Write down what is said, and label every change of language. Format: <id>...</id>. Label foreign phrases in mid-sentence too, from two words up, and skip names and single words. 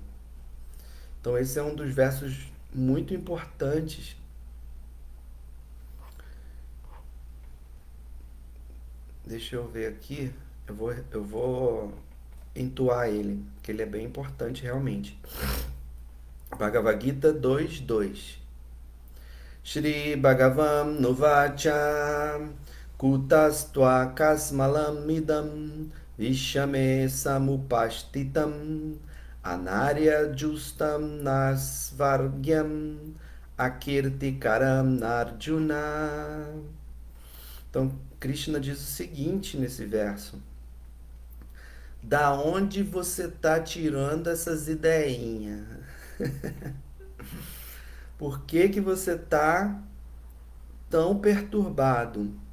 <pt>Então esse é um dos versos muito importantes. Deixa eu ver aqui. Eu vou entoar ele, que ele é bem importante realmente. Bhagavad Gita 2:2.</pt> <sa>श्री भगवान् उवाच कुतस्त्वा कश्मलम् इदं विषमे समुपस्थितम् अनार्य जुष्टम् अस्वर्ग्यम् अकीर्तिकरम् अर्जुन.</sa> <pt>Então, Krishna diz o seguinte nesse verso: da onde você está tirando essas ideinhas? Por que que você está tão perturbado?</pt>